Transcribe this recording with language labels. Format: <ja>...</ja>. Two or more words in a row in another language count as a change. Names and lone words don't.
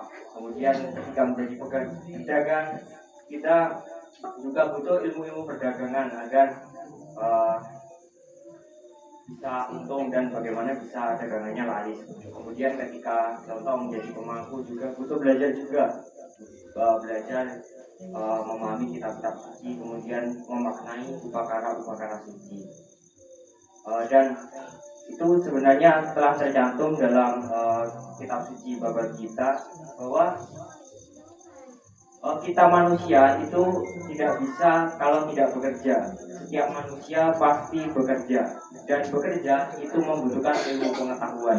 <id>Kemudian ketika menjadi pedagang, kita juga butuh ilmu-ilmu perdagangan agar bisa untung dan bagaimana bisa dagangannya laris. Kemudian ketika contoh menjadi pemangku juga butuh belajar juga. Belajar memahami kitab-kitab suci, kemudian memaknai upakara-upakara suci. Dan itu sebenarnya telah tercantum dalam kitab suci Bhagavad Gita bahwa kita manusia itu tidak bisa kalau tidak bekerja. Setiap manusia pasti bekerja, dan bekerja itu membutuhkan ilmu pengetahuan.</id>